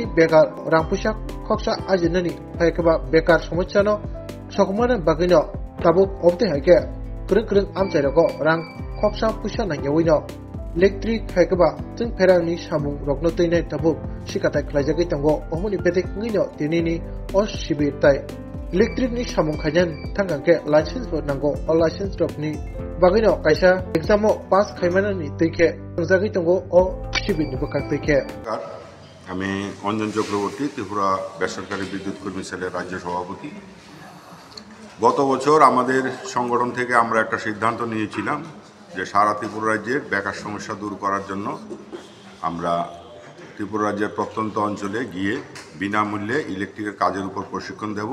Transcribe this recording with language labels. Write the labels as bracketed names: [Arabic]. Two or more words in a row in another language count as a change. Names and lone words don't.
[Bodo] बेकार रांपुसा खक्सा आजिननि फायकबा बेकार समस्यानो सकमाना बागैनो ताबुक अबते हायके ग्रों आमचायरगो रां खक्सा पुसा नांगेवैनो इलेक्ट्रिक हायकबा जों फेरांनि सामुं रगनो तैनाय ताबुक सिखाथाय खालायजागै तंगो अमुनि बेटेकनिनो दिनैनि असिबिरताय इलेक्ट्रिकनि सामुं खायजान थांगांके लाइसेन्स नांगौ अ लाइसेन्स रकनि बागैनो कायसा एग्जामो पास खायमानानि तैखे थांजागै तंगो अ सिबिरनि बखाक तैखे [Bangla] আমি অঞ্জন চক্রবর্তী ত্রিপুরা বেসরকারি বিদ্যুৎ কর্মী সেলের রাজ্য সভাপতি। গত বছর আমাদের সংগঠন থেকে আমরা একটা সিদ্ধান্ত নিয়েছিলাম যে সারা ত্রিপুরা রাজ্যের বেকার সমস্যা দূর করার জন্য আমরা ত্রিপুরা রাজ্যের প্রত্যন্ত অঞ্চলে গিয়ে বিনামূল্যে ইলেকট্রিকের কাজের উপর প্রশিক্ষণ দেব।